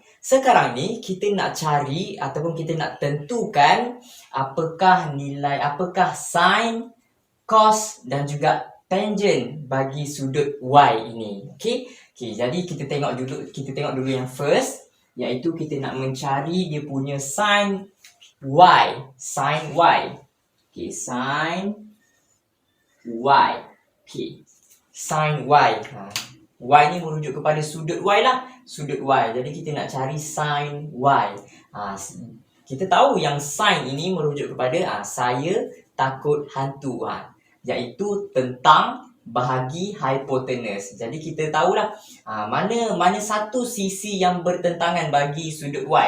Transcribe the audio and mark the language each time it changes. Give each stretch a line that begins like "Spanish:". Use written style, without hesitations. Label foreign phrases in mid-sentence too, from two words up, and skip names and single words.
Malay: Sekarang ni kita nak cari ataupun kita nak tentukan apakah sin, cos dan juga tangent bagi sudut Y ini. Okay, jadi kita tengok dulu yang first, iaitu kita nak mencari dia punya sin Y. Sin Y. Okay, sin Y. Okay. sin Y. Y ni merujuk kepada sudut Y lah. Sudut Y. Jadi kita nak cari sin Y. Kita tahu yang sin ini merujuk kepada saya takut hantu. Iaitu tentang bahagi hipotenus. Jadi kita tahulah mana satu sisi yang bertentangan bagi sudut Y.